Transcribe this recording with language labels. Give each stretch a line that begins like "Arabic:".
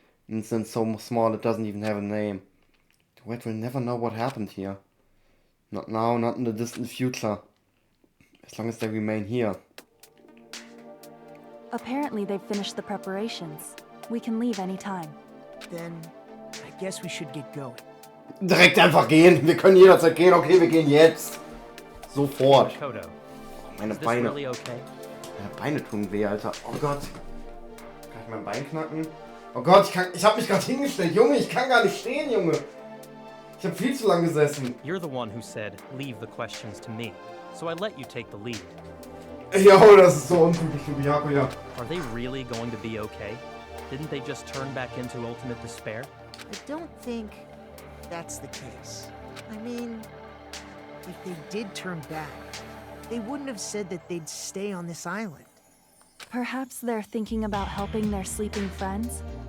English: An incident so small it doesn't even have a name. The world will never know what happened here. Not now, not in the distant future. As long as they remain here. Apparently they've finished the preparations. We can leave anytime. Then, I guess we should get going.
German: Direkt einfach gehen. Wir können jederzeit gehen. Okay, wir gehen jetzt. Sofort. Oh, meine Beine.
English: Really okay?
German: Meine Beine tun weh, Alter. Oh Gott. Kann ich mein Bein knacken? Oh Gott, ich hab mich gerade hingestellt. Junge, ich kann gar nicht stehen, Junge. Ich hab viel zu lang gesessen.
English: You're the one who said, leave the questions to me. So I let you take the lead.
German: Ja, das ist so untypisch für Byakuya.
English: Are they really going to be okay? Didn't they just turn back into ultimate despair? I don't think that's the case. I mean, if they did turn back, they wouldn't have said that they'd stay on this island. Perhaps they're thinking about helping their sleeping friends?